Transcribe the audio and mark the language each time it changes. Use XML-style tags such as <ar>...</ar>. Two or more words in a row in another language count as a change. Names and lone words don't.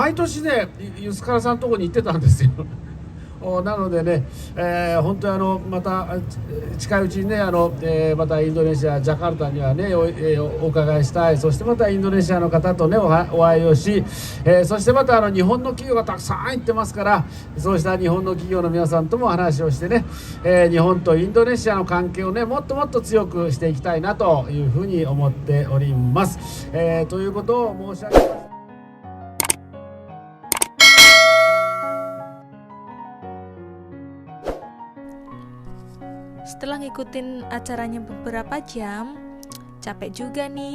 <ja>毎年ねユスカラさんのところに行ってたんですよなのでね、本当にまた近いうちにねまたインドネシアジャカルタにはねお伺いしたい。そしてまたインドネシアの方とねお会いをし、そしてまた日本の企業がたくさん行ってますからそうした日本の企業の皆さんとも話をしてね、日本とインドネシアの関係をねもっともっと強くしていきたいなというふうに思っております。ということを申し上げます。</ja> <id>Setelah ngikutin acaranya beberapa jam, capek juga nih.</id>